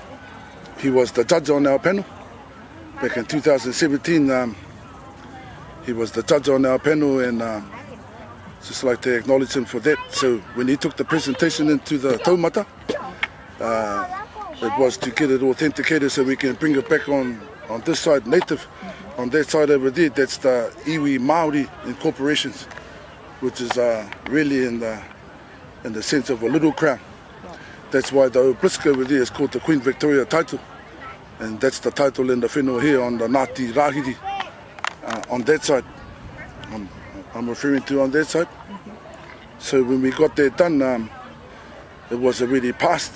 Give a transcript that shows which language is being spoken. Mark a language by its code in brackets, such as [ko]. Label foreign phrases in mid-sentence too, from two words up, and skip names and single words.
[en] He was the judge on our panel. Back in 2017, he was the judge on our panel, and just like to acknowledge him for that. So when he took the presentation into the taumata, it was to get it authenticated so we can bring it back on this side, native. On that side over there, that's the [mi] iwi Māori [en] incorporations, which is really in the sense of a little crown. That's why the obelisk over there is called the Queen Victoria title. And that's the title in the whenua here on the Ngāti Rahiri, on that side. I'm referring to on that side. So when we got that done, it was already passed.